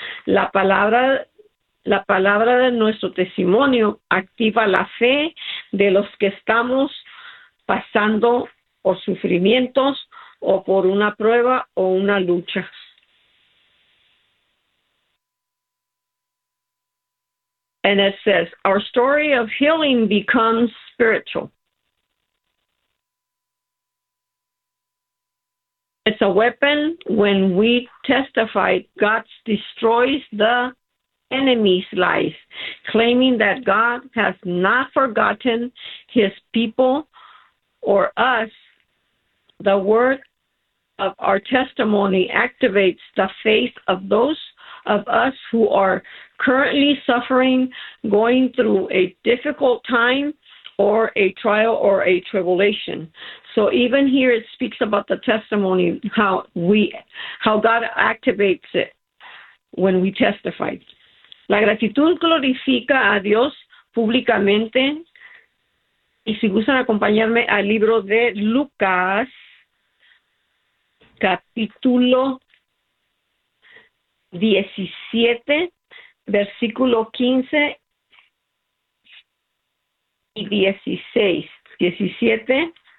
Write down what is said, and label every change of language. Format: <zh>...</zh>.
<es>La palabra de nuestro testimonio activa la fe de los que estamos pasando por sufrimientos o por una prueba o una lucha.</es> <en>And it says, our story of healing becomes spiritual. It's a weapon when we testify. God destroys the enemy's lies, claiming that God has not forgotten his people or us. The word of our testimony activates the faith of those of us who are currently suffering, going through a difficult time or a trial or a tribulation. So even here it speaks about the testimony, how God activates it when we testify.</en> <es>La gratitud glorifica a Dios públicamente. Y si gustan acompañarme al libro de Lucas, capítulo 17, versículo 15 y 16. 17.</es>